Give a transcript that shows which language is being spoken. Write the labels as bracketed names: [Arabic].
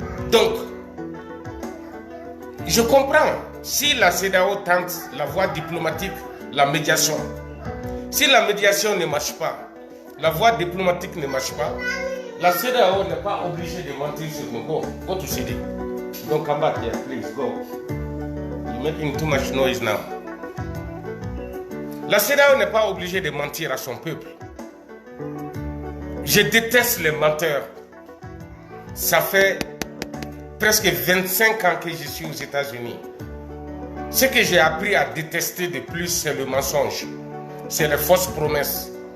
[French] Donc, je comprends si la CEDEAO tente la voie diplomatique, la médiation. Si la médiation ne marche pas, la voie diplomatique ne marche pas, la CEDEAO n'est pas obligée de mentir sur nous. [English] Go to Sidi. Don't come back here, please, go. You're making too much noise now. [French] La CEDEAO n'est pas obligée de mentir à son peuple. Je déteste les menteurs. Ça fait presque 25 ans que je suis aux États-Unis. Ce que j'ai appris à détester de plus, c'est le mensonge. C'est les fausses promesses.